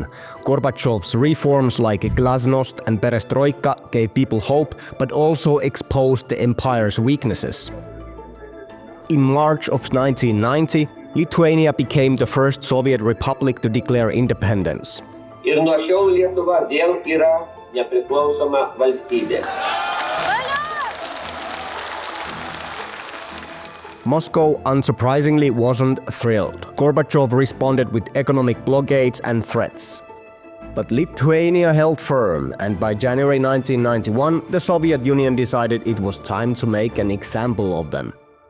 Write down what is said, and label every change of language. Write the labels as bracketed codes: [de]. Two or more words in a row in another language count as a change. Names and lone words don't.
[en] Gorbachev's reforms like glasnost and perestroika gave people hope, but also exposed the empire's weaknesses. In March of 1990, Lithuania became the first Soviet republic to declare independence. [lt] Ir nuo šiol Lietuva vėl yra nepriklausoma valstybė. [en] Moscow, unsurprisingly, wasn't thrilled. Gorbachev responded with economic blockades and threats. But Lithuania held firm, and by January 1991, the Soviet Union decided it was time to make an example of them.